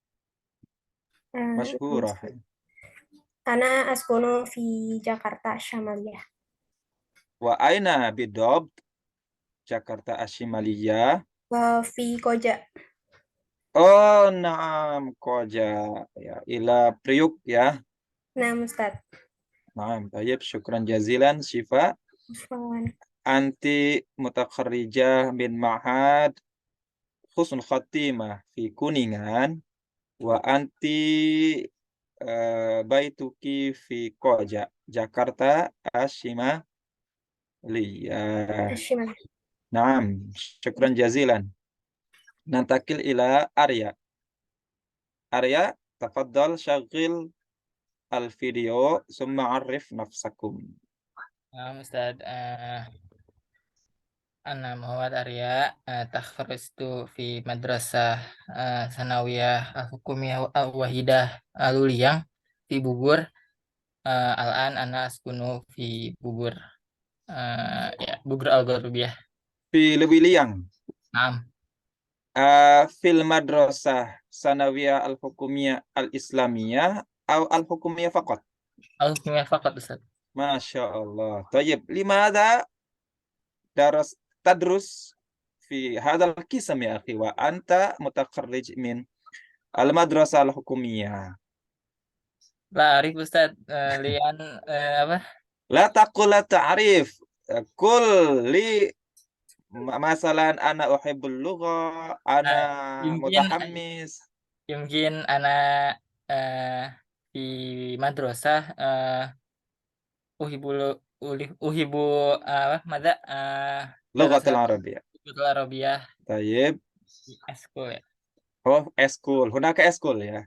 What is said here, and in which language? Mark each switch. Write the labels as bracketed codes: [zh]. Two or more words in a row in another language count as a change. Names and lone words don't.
[ar] مشكورة. أنا أسكن في جاكرتا الشمالية. وأين بالضبط؟ Jakarta Ashimaliyah. في Koja. أوه، نعم، Koja. يا، إلى Priuk يا. نعم أستاذ. نعم، طيب، شكرا جزيلا، Syifa. عفواً. أنتِ متخرجة من معهد Husnul Khatimah في Kuningan وأنتِ بيتكِ في Koja، Jakarta الشمالية. الشمال. نعم، شكرا جزيلا. ننتقل إلى Arya. Arya، تفضل شغّل الفيديو ثم عرّف نفسكم. أستاذ، أنا Muhammad Arya، تخرجت في مدرسة ثانوية الحكومية الواحدة العليا في Bogor. الآن أنا أسكن في Bogor. يا، Bogor الغربية. Fi Lewiliang. Naam. في المدرسة الثانوية الحكومية الإسلامية atau الحكومية فقط? الحكومية فقط، أستاذ. ما شاء الله. طيب. لماذا درس تدرس في هذا القسم يا أخي وأنت متخرج من المدرسة الحكومية. لا أعرف أستاذ، لأن apa? لا تقل لا تعرف. قل لي مثلا أنا أحب اللغة، أنا متحمس. [id] Mungkin ana di madrasah uhibu apa mada [ar] اللغة العربية. اللغة العربية. Tayyib. [id] Eskul ya. [ar] Oh, eskul. Hunaka eskul ya.